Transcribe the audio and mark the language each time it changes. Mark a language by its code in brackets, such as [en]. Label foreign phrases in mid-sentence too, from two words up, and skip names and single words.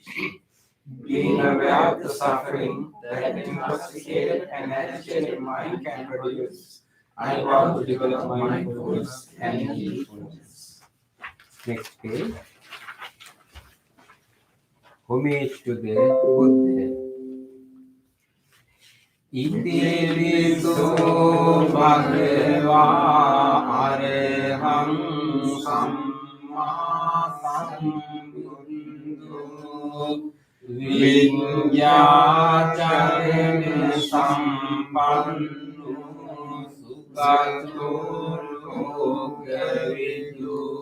[en] Being aware of the suffering that an intoxicated and agitated mind can produce, I want to develop mindfulness and heedfulness. Next page. Homage to the Buddha. [pi] Itiviso bhagava areham samma sambuddho vinyācarena sampanno sugato lokavidu